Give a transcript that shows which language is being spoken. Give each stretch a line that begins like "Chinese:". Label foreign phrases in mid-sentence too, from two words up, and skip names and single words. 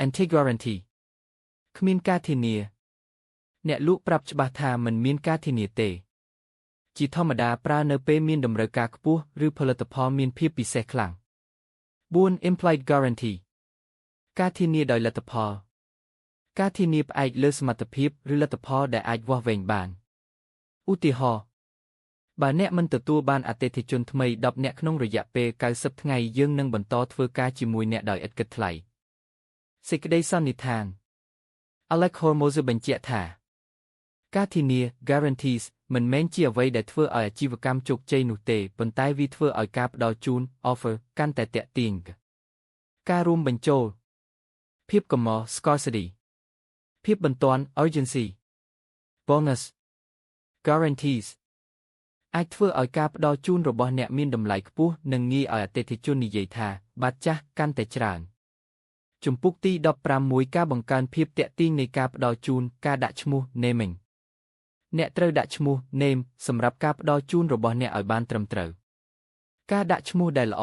English: Anti guarantee
Khmer: គ្មានការធានាអ្នកលក់ប្រាប់ច្បាស់ថាមិនមានការធានាទេជាធម្មតាប្រើនៅពេលមានតម្រូវការខ្ពស់ឬផលិតផលមានភាពពិសេសខ្លាំង 4.
English: Implied guarantee
Khmer: ការធានាដោយលទ្ធផលការធានាផ្អែកលើសមត្ថភាពឬលទ្ធផលដែលអាចវាស់វែងបានឧទា ហរណ៍បើអ្នកមិនទទួលបានអតិថិជនថ្មី10នាក់ក្នុងរយៈពេល90ថ្ងៃយើងនឹងបន្តធ្វើការជាមួយអ្នកដោយឥតគិតថ្លៃសេចក្តីសន្និដ្ឋាន Alex Hormozy បញ្ជាក់ថាការធានា guarantees មិនមែនជាអ្វីដែលធ្វើឲ្យអាជីវកម្មជោគជ័យនោះទេប៉ុន្តែវាធ្វើឲ្យការផ្ដល់ជូន offer កាន់តែទាក់ទាញការរួមបញ្ចូលភាពកម្រ scarcity ភាពបន្ទាន់ urgency
English: bonus guarantees
Khmer: អាចធ្វើឲ្យការផ្ដល់ជូនរបស់អ្នកមានតម្លៃខ្ពស់និងងាយឲ្យអតិថិជននិយាយថាបាត់ចាស់កាន់តែច្រើនជំពូកទី15ការបង្កើនភាពទាក់ ទាញនៃការផ្ដល់ជូនការដាក់ឈ្មោះ naming អ្នកត្រូវដាក់ឈ្មោះ name សម្រាប់ការផ្ដល់ជូនរបស់អ្នកឲ្យបានត្រឹមត្រូវការដាក់ឈ្មោះដែលល្អ